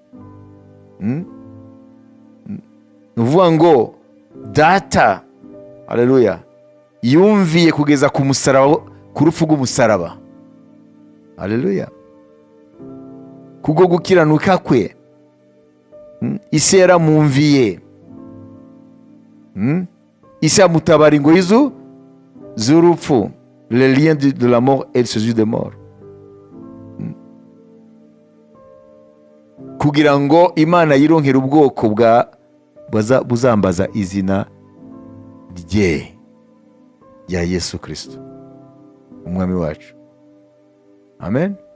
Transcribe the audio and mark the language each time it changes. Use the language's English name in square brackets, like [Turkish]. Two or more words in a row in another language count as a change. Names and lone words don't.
[Rundi] Nuvuga ngo data, haleluya, yumviye kugeza ku musaraba, ku rupfu rw'umusaraba. Haleluya, kubwo gukiranuka kwe isi yaramwumviye, isi yamutabara ingoyi z'urupfu, [French] le lien de la mort et celui de mort, [Rundi] kugira ngo Imana yironkere ubwoko buzambaza izina rye rya Yesu Kristo umwami wacu. Amen.